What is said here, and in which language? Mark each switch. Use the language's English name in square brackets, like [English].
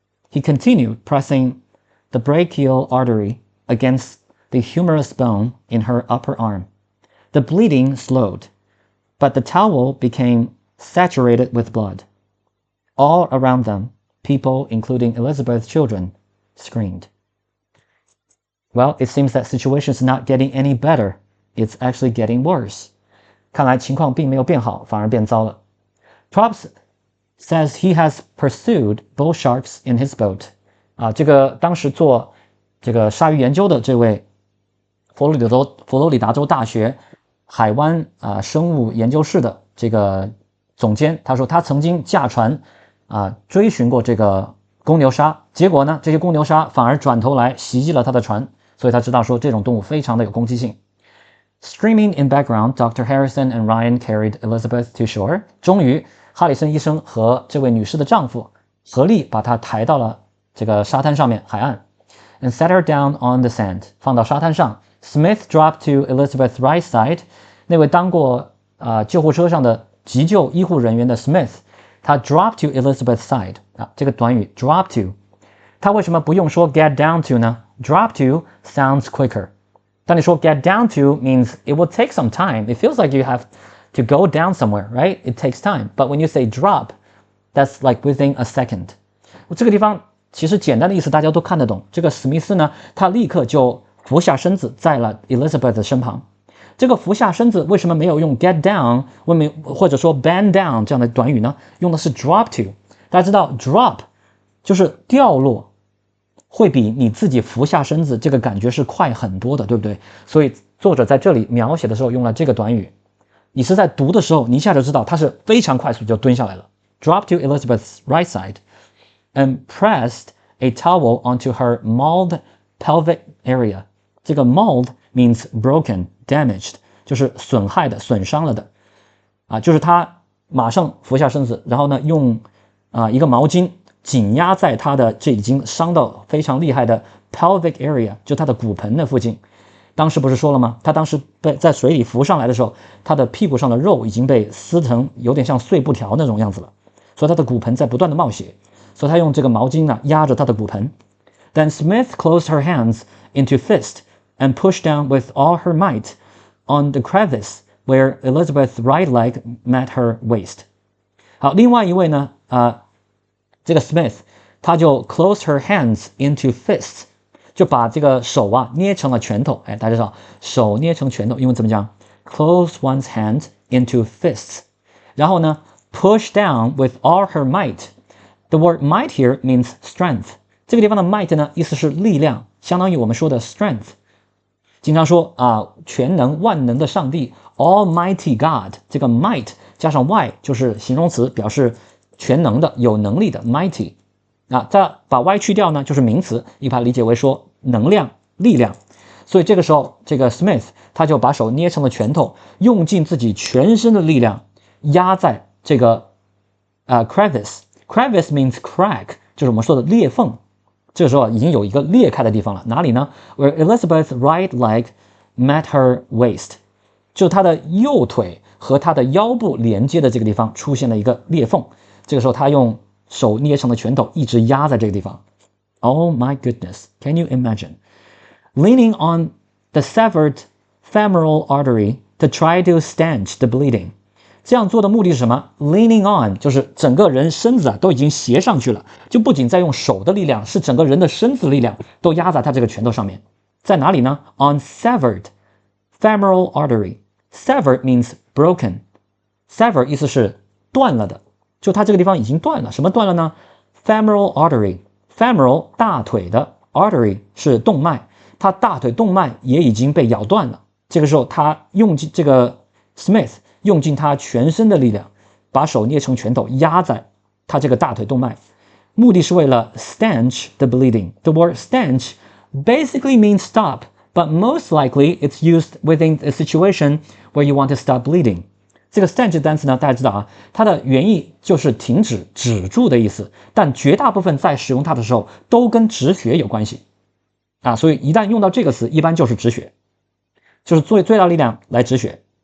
[English] He continued pressing the brachial artery against the humerus bone in her upper arm. The bleeding slowed, but the towel became saturated with blood. All around them, people, including Elizabeth's children, screamed. Well, it seems that situation is not getting any better. It's actually getting worse. [Chinese] 看来情况并没有变好，反而变糟了。 [English] Props says he has pursued bull sharks in his boat. [Chinese] 这个当时做这个鲨鱼研究的这位佛罗里达州大学海湾生物研究室的这个总监，他说他曾经驾船追寻过这个公牛鲨，结果呢，这些公牛鲨反而转头来袭击了他的船，所以他知道说这种动物非常的有攻击性。 [English] Screaming in background, Dr. Harrison and Ryan carried Elizabeth to shore. [Chinese] 终于，哈里森医生和这位女士的丈夫合力把她抬到了这个沙滩上面海岸 ， [English] and set her down on the sand， [Chinese] 放到沙滩上。 [English] Smith dropped to Elizabeth's right side。 [Chinese] 那位当过救护车上的急救医护人员的 Smith， 他 drop to Elizabeth's side 这个短语 drop to， 他为什么不用说 get down to 呢 ？ [English] Drop to sounds quicker。 [Chinese] 当你说 [English] get down to means it will take some time. It feels like you have to go down somewhere, right? It takes time. But when you say drop, that's like within a second. [Chinese] 这个地方其实简单的意思大家都看得懂。这个史密斯呢，他立刻就俯下身子在了 Elizabeth 的身旁。这个俯下身子为什么没有用 get down 或者说 bend down 这样的短语呢？用的是 drop to。大家知道 drop 就是掉落。会比你自己俯下身子这个感觉是快很多的，对不对？所以作者在这里描写的时候用了这个短语。你是在读的时候，你一下就知道它是非常快速就蹲下来了。 [English] Drop to Elizabeth's right side and pressed a towel onto her mauled pelvic area. [Chinese] 这个 [English] mauled means broken, damaged， [Chinese] 就是损害的、损伤了的。就是他马上俯下身子，然后呢用一个毛巾。紧压在他的这已经伤到非常厉害的 pelvic area， 就他的骨盆的附近。当时不是说了吗？他当时在水里浮上来的时候，他的屁股上的肉已经被撕成有点像碎布条那种样子了，所以他的骨盆在不断的冒血，所以他用这个毛巾呢压着他的骨盆。 [English] Then Smith closed her hands into fist and pushed down with all her might on the crevice where Elizabeth's right leg met her waist。 [Chinese] 好，另外一位呢这个 Smith 他就 close her hands into fists， 就把这个手捏成了拳头。大家知道手捏成拳头英文怎么讲 ？ [English] Close one's hand into fists。 [Chinese] 然后呢 push down with all her might。 [English] The word might here means strength。 [Chinese] 这个地方的 might 呢意思是力量，相当于我们说的 strength。经常说全能万能的上帝 Almighty God， 这个 might 加上 y 就是形容词，表示全能的、有能力的 mighty。再把 y 去掉呢，就是名词，你把它理解为说能量、力量。所以这个时候，这个 Smith 他就把手捏成了拳头，用尽自己全身的力量压在这个crevice。 [English] crevice means crack， [Chinese] 就是我们说的裂缝。这个时候已经有一个裂开的地方了，哪里呢 ？ [English] Where Elizabeth's right leg met her waist， [Chinese] 就是她的右腿和她的腰部连接的这个地方出现了一个裂缝。这个时候他用手捏成的拳头一直压在这个地方。 [English] Oh my goodness, can you imagine? Leaning on the severed femoral artery to try to stanch the bleeding. [Chinese] 这样做的目的是什么 ？Leaning on 就是整个人身子都已经斜上去了，就不仅在用手的力量，是整个人的身子力量都压在他这个拳头上面。在哪里呢 [English] ？On severed femoral artery. Severed means broken. [Chinese] Sever 意思是断了的。就它这个地方已经断了，什么断了呢 ？Femoral artery， femoral 大腿的 artery 是动脉，它大腿动脉也已经被咬断了。这个时候，他用尽这个 Smith 用尽他全身的力量，把手捏成拳头压在他这个大腿动脉，目的是为了 [English] stanch the bleeding. The word stanch basically means stop, but most likely it's used within a situation where you want to stop bleeding. [Chinese] 这个 stanch 单词呢，大家知道它的原意就是停止、止住的意思，但绝大部分在使用它的时候都跟止血有关系所以一旦用到这个词，一般就是止血，就是做最大力量来止血。